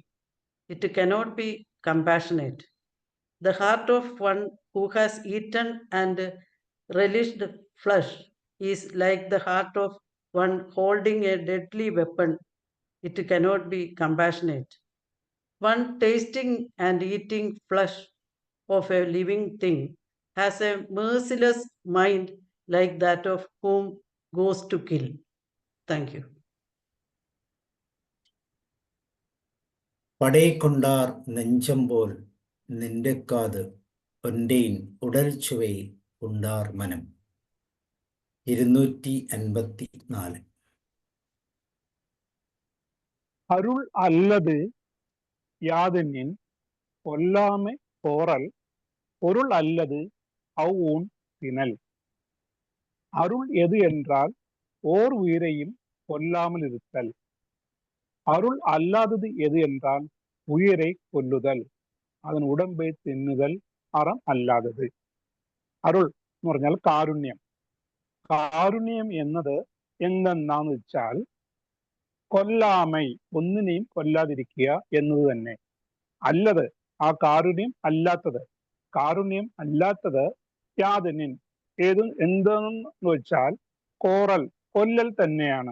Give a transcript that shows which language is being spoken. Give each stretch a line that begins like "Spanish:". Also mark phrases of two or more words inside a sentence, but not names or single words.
English: It cannot be compassionate. The heart of one who has eaten and relished flesh is like the heart of one holding a deadly weapon. It cannot be compassionate. One tasting and eating flesh of a living thing has a merciless mind like that of whom goes to kill. Thank you.
Tamil: படை கொண்டார் நெஞ்சம்போல் நின்றெ காத் ஒன்றெயின் உடல் சுவை உண்டார் மனம். 254. அருள் அல்லது யாதெனின் கொல்லாமை போறல் பொருள் அல்லது அவ்வூன் திணல். அருள் எது என்றால் ஓர் உயிரையும் கொல்லாமல் இருத்தல். அருள் அல்லாதது எது என்றால் உயிரை கொல்லுதல், அதன் உடம்பை தின்னுதல் அறம் അല്ലാത്തത്.
Malayalam: അരുൾ എന്ന് പറഞ്ഞാൽ കാരുണ്യം. കാരുണ്യം എന്നത് എന്തെന്നാന്ന് വെച്ചാൽ കൊല്ലാമൈ, ഒന്നിനെയും കൊല്ലാതിരിക്കുക എന്നത് തന്നെ. അല്ലത്, ആ കാരുണ്യം അല്ലാത്തത്. കാരുണ്യം അല്ലാത്തത് യാതനിൻ, എന്തെന്ന് വെച്ചാൽ കോറൽ, കൊല്ലൽ തന്നെയാണ്.